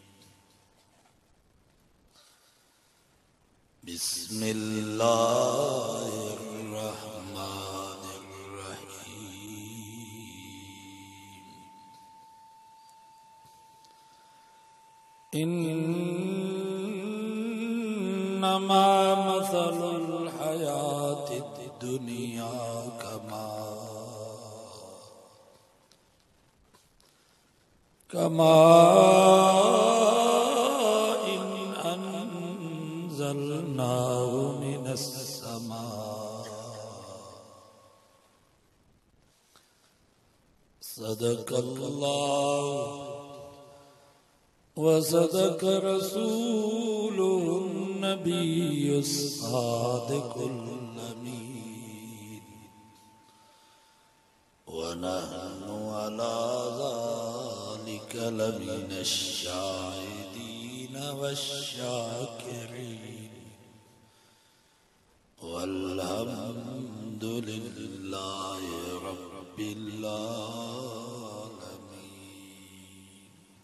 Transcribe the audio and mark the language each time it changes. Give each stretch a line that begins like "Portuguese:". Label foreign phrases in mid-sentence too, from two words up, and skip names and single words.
Arabic: بسم الله الرحمن الرحيم إنما مثل الحياة الدنيا كما إن أنزلناه من السماء صدق الله وصدق رسوله النبي الصادق الأمين ونحن على ذلك لمن الشاهدين والشاكرين والحمد لله رب العالمين.